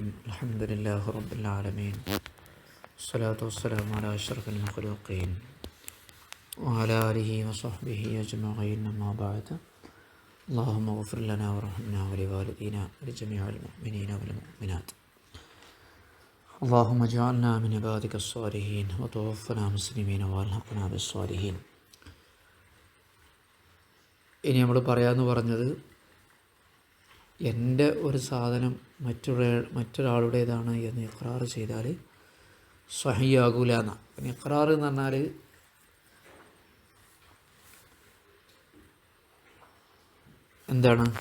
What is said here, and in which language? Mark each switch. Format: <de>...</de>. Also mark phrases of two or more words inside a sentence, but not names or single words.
<ar>الحمد لله رب العالمين، الصلاة والسلام على أشرف المخلوقين وعلى آله وصحبه أجمعين، أما بعد. اللهم اغفر لنا وارحمنا ولوالدينا ولجميع المؤمنين والمؤمنات. اللهم اجعلنا من عبادك الصالحين وتوفنا مسلمين والحقنا بالصالحين.</ar> <ml>ഇനി നമ്മൾ പറയാമെന്ന് പറഞ്ഞത്, എൻ്റെ ഒരു സാധനം മറ്റൊരാളുടേതാണ് എന്ന് ഇഖ്റാർ ചെയ്താൽ സ്വഹീയാകൂല എന്നാണ്. പിന്നെ ഇഖ്റാർ എന്ന് പറഞ്ഞാൽ എന്താണ്?</ml>